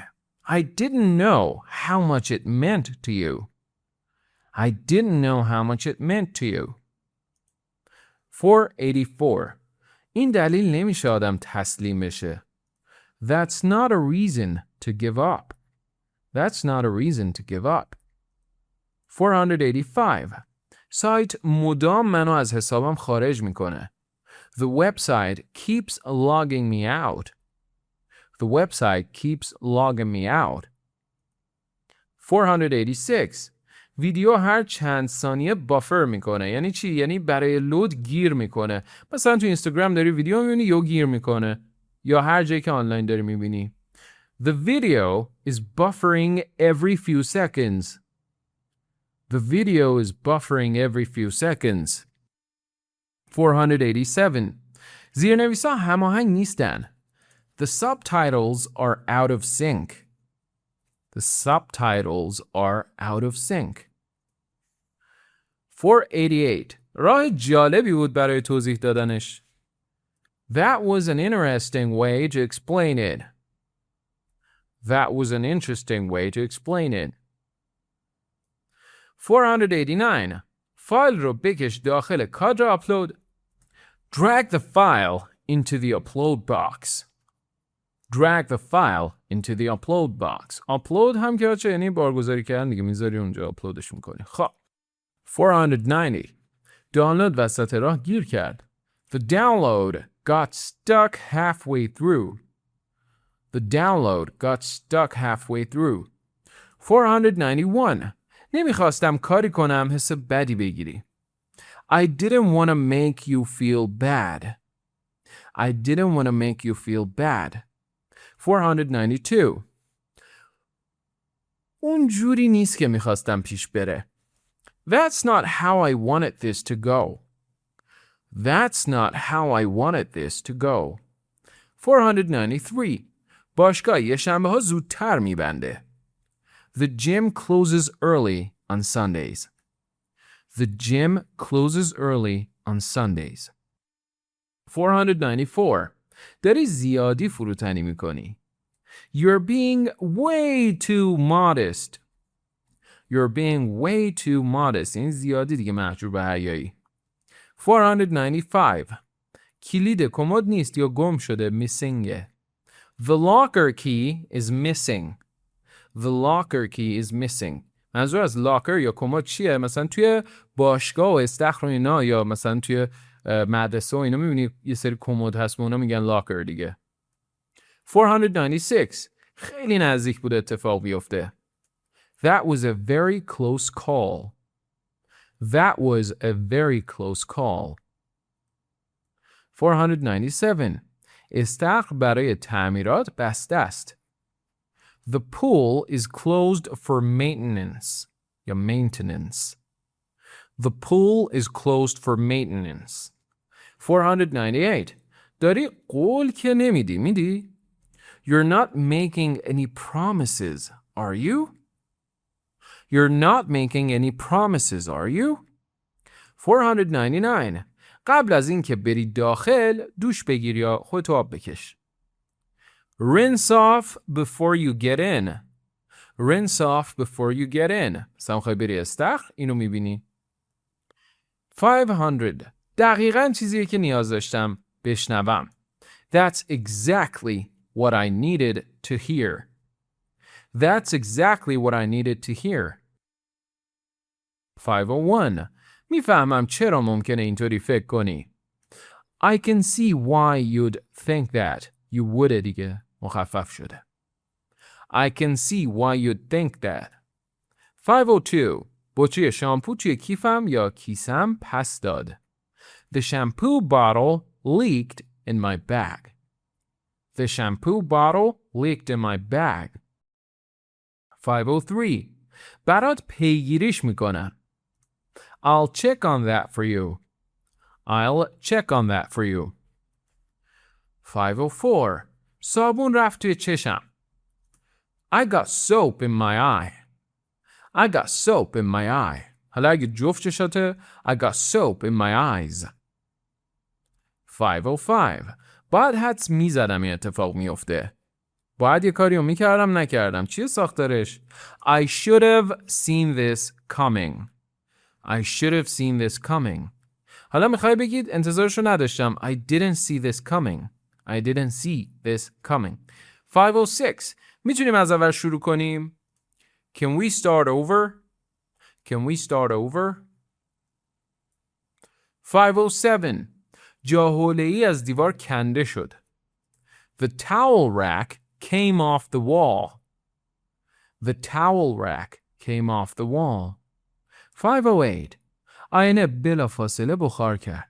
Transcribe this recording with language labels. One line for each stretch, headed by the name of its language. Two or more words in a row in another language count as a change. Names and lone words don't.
English: I didn't know how much it meant to you. I didn't know how much it meant to you.
Persian: 484 این دلیل نمیشه آدم تسلیم بشه.
English: That's not a reason to give up. That's not a reason to give up.
Persian: 485 سایت مدام منو از حسابم خارج میکنه.
English: The website keeps logging me out. The website keeps logging me out.
Persian: 486 ویدیو هر چند ثانیه بافر میکنه. یعنی چی؟ یعنی برای لود گیر میکنه. مثلا تو اینستاگرام داری ویدیو میبینی یا گیر میکنه، یا هر جایی که آنلاین داری میبینی.
English: The video is buffering every few seconds. The video is buffering every few seconds.
Persian: 487 زیرنویس‌ها هماهنگ نیستن.
English: The subtitles are out of sync. The subtitles are out of sync.
Persian: 488 راه جالبی بود برای توضیح دادنش.
English: That was an interesting way to explain it. That was an interesting way to explain it.
Persian: 489 فایل رو بکش داخل کادر آپلود.
English: Drag the file into the upload box. Drag the file into the upload box.
Persian: upload هم که چه یعنی بارگذاری کردن دیگه، میذاری اونجا آپلودش میکنی. خب 490 دانلود وسط راه گیر کرد.
English: The download got stuck halfway through. The download got stuck halfway through.
Persian: 491 نمیخواستم کاری کنم حس بدی بگیری.
English: I didn't want to make you feel bad. I didn't want to make you feel bad.
Persian: 492 اون جوری نیست که میخواستم پیش بره.
English: That's not how I wanted this to go. That's not how I wanted this to go.
Persian: 493 باشگاه یه شنبه ها زودتر میبنده.
English: The gym closes early on Sundays. The gym closes early on Sundays.
Persian: 494 داری زیادی فروتنی میکنی.
English: You're being way too modest. You're being way too modest.
Persian: این زیادی دیگه محجور به حیایی. 495 کلید کمد نیست یا گم شده،
English: missing. The locker key is missing. The locker key is missing.
Persian: منظور از لاکر یا کمد چیه؟ مثلا توی باشگاه و استخر و اینا، یا مثلا توی مدرسه و اینا میبینی یه سری کمد هست به اونا میگن لاکر دیگه. 496 خیلی نزدیک بود اتفاق بیفته.
English: That was a very close call. That was a very close call.
Persian: 497 استخر برای تعمیرات بسته است.
English: The pool is closed for maintenance.
Persian: یا maintenance.
English: The pool is closed for maintenance.
Persian: 498 داری قول که نمیدی. میدی؟
English: You're not making any promises, are you? You're not making any promises, are you?
Persian: 499. قبل از این که بری داخل دوش بگیر یا خودتو آب بکش.
English: Rinse off before you get in. Rinse off before you get in.
Persian: مثلا خواهی بری استخر اینو میبینی. 500. دقیقاً چیزیه که نیاز داشتم بشنوم.
English: That's exactly what I needed to hear. That's exactly what I needed to hear.
Persian: 501. میفهمم چرا ممکنه اینطوری فکر کنی.
English: I can see why you'd think that. You would
Persian: دیگه مخفف شده.
English: I can see why you'd think that.
Persian: 502. بطری شامپو توی کیفم یا کیسم پس داد.
English: The shampoo bottle leaked in my bag. The shampoo bottle leaked in my bag.
Persian: 503. برات پیگیریش میکنم.
English: I'll check on that for you. I'll check on that for you.
Persian: 504. صابون رفت توی چشم.
English: I got soap in my eye. I got soap in my eye.
Persian: حالا اگه جفت چشاته
English: I got soap in my eyes.
Persian: 505. باید حدس میزدم این اتفاق میفته. باید یه کاریو میکردم نکردم. چیه ساختارش؟
English: I should have seen this coming. I should have seen this coming.
Persian: حالا میخوای بگید انتظارشو نداشتم.
English: I didn't see this coming. I didn't see this coming.
Persian: 506. میتونیم از اول شروع کنیم؟
English: Can we start over? Can we start over?
Persian: 507. جا حوله‌ای از دیوار کنده شد.
English: The towel rack came off the wall. The towel rack came off the wall.
Persian: 508. آینه بلافاصله بخار کرد.